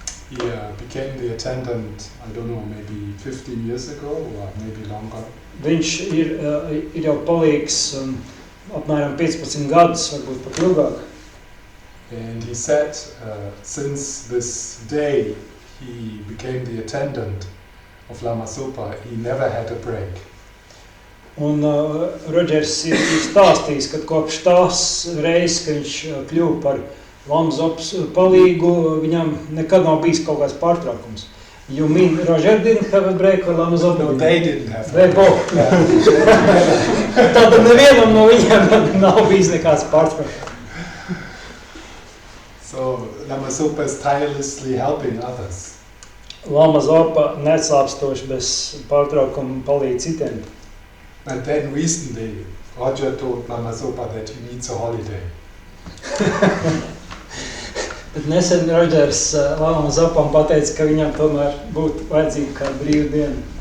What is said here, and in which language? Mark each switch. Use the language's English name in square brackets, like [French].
[English] He became the attendant, I don't know, maybe 15 years ago or maybe longer. [Latvian] Viņš ir jau palīgs apmēram 15 gadus, varbūt pat ilgāk. [English] And he said, since this day he became the attendant of Lama Zopa, he never had a break. [Latvian] Un Rodžers ir stāstījis, ka kopš tās reizes, ka viņš kļuva par Lama Zopas palīgu, viņam nekad nav bijis kaut kāds pārtraukums. [English] You mean Roger didn't have a break or Lama Zopa? No, they didn't have a break. [Latvian] Tad nevienam no viņiem nav bijis nekāds pārtraukums. [English] So Lama Zopa is tirelessly helping others. [Latvian] Lama Zopa neslāpstoši bez pārtraukuma palīdz citiem. [English] And then recently, Roger told Lama Zopa that he needs a holiday. [Latvian] Bet nesen Rodžers Lama Zopam pateica, ka viņam tomēr būtu vajadzīga kāda brīva diena.